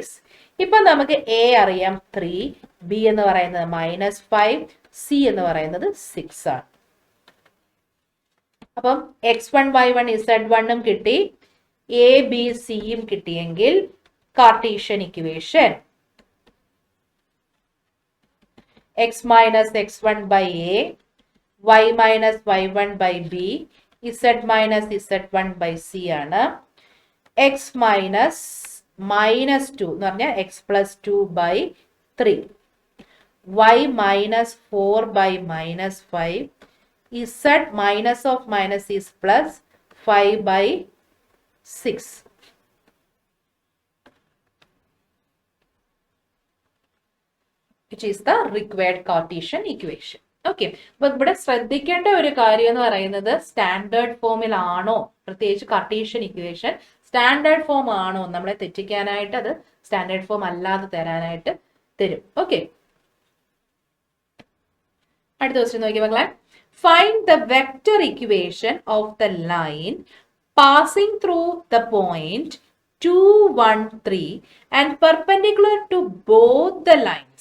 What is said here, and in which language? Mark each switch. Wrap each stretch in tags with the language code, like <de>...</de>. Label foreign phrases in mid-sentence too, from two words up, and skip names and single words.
<ml>ഇപ്പൊ നമുക്ക് a അറിയാം 3, b എന്ന് പറയുന്നത് -5, c എന്ന് പറയുന്നത് 6 ആണ്. അപ്പം x1 y1 z1 കിട്ടി, a b c യും കിട്ടിയെങ്കിൽ</ml> <en>Cartesian equation x minus x1 by a, y minus y1 by b, z minus z1 by c</en> <ml>ആണ്.</ml> <en>x minus -2</en> <ml>എന്ന് പറഞ്ഞാൽ</ml> <en>x plus 2 by 3, y minus 4 by -5, z minus of minus is plus 5 by 6. Which is the required Cartesian equation.</en> <ml>ഓക്കെ, അപ്പൊ ഇവിടെ ശ്രദ്ധിക്കേണ്ട ഒരു കാര്യം എന്ന് പറയുന്നത് സ്റ്റാൻഡേർഡ് ഫോമിലാണോ, പ്രത്യേകിച്ച്</ml> <en>Cartesian equation standard form</en> <ml>ആണോ, നമ്മളെ തെറ്റിക്കാനായിട്ട് അത്</ml> <en>standard form</en> <ml>അല്ലാതെ തരാനായിട്ട് തരും. ഓക്കെ, അടുത്ത ക്വസ്റ്റ്യൻ നോക്കി മക്കളെ.</ml> <en>Find the vector equation of the line passing through the point 2, 1, 3 and perpendicular to both the lines.</en>